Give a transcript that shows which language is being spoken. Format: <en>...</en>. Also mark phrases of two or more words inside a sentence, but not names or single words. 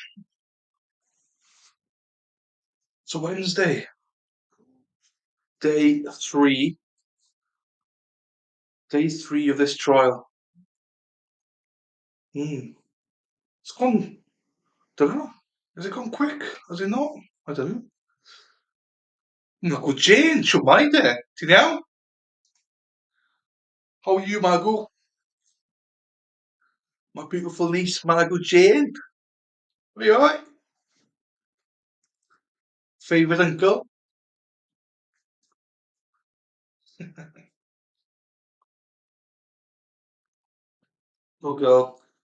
<en>It's a Wednesday, day three, day three of this trial. It's gone, don't know. Has it gone quick? Has it not? I don't know. Margot Jane,</en> <cy>shwmae de? Ti'n iawn?</cy> <en>How are you, Margot? My beautiful niece, Margot Jane. Are you alright? Favourite uncle? Oh, girl.</en>